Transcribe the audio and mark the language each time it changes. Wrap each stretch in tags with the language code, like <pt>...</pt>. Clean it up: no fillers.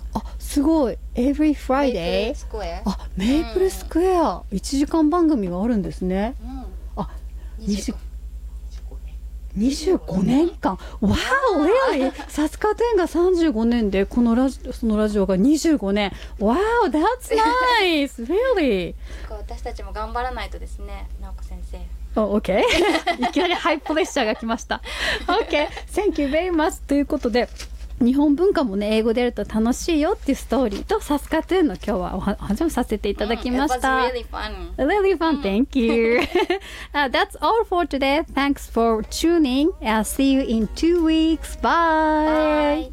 <ja>あ、すごい。</ja> <en>Every Friday。</en> <ja>メイプルスクエア。あ、メイプルスクエア。 1時間番組があるんですね。うん。あ、25年間。わあ、お偉い。サツカテンが35年で、このラジ、そのラジオが25年。</ja> <en>わあ、That's nice! Really?</en> <ja>私たちも頑張らないとですね、直子先生。</ja> <en>Oh, OK?</en> <ja>いきなりハイプレッシャーが来ました。</ja> <en>OK! Thank you very much!</en> <ja>ということで、日本文化もね、英語でやると楽しいよっていうストーリーと、サスカトゥーンの今日はお話をさせていただきました。</ja> <en>It was really fun. Really fun, thank you. That's all for today. Thanks for tuning. I'll see you in 2 weeks. Bye!</en>